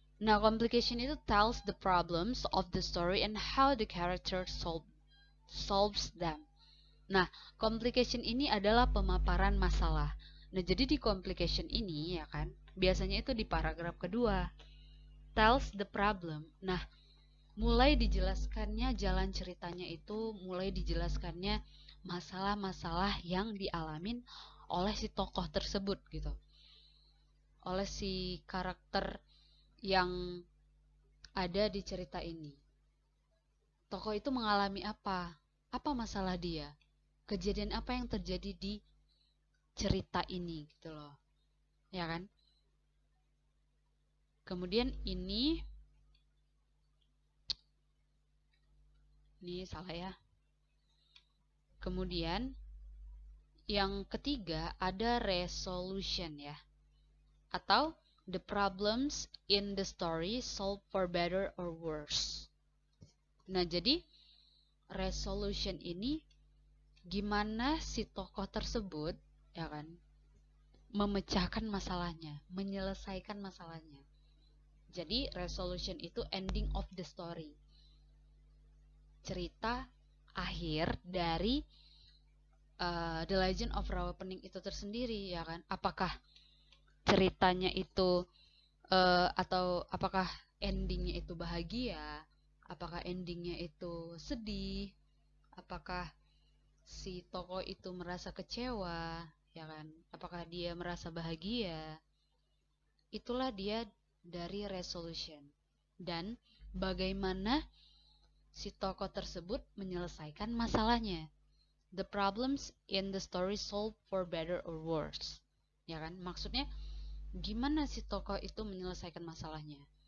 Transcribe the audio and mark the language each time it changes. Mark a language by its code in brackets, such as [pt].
[id] Nah, complication itu [en] tells the problems of the story and how the character solves them. [id] Nah, complication ini adalah pemaparan masalah. Nah, jadi di complication ini ya kan, biasanya itu di paragraf kedua, [en] tells the problem. [id] Nah, mulai dijelaskannya jalan ceritanya itu, mulai dijelaskannya masalah-masalah yang dialamin oleh si tokoh tersebut gitu. Oleh si karakter yang ada di cerita ini. Tokoh itu mengalami apa? Apa masalah dia? Kejadian apa yang terjadi di cerita ini gitu loh. Ya kan? Kemudian ini salah ya. Kemudian yang ketiga ada resolution ya. [en] Atau the problems in the story solved for better or worse. [id] Nah, jadi resolution ini gimana si tokoh tersebut ya kan memecahkan masalahnya, menyelesaikan masalahnya. Jadi resolution itu [en] ending of the story. [id] Cerita akhir dari The Legend of Rawapening itu tersendiri ya kan. Apakah ceritanya itu atau apakah endingnya itu bahagia, apakah endingnya itu sedih, apakah si tokoh itu merasa kecewa, ya kan? Apakah dia merasa bahagia? Itulah dia dari resolution. Dan bagaimana si tokoh tersebut menyelesaikan masalahnya. [en] The problems in the story solved for better or worse. [id] Ya kan? Maksudnya gimana si tokoh itu menyelesaikan masalahnya.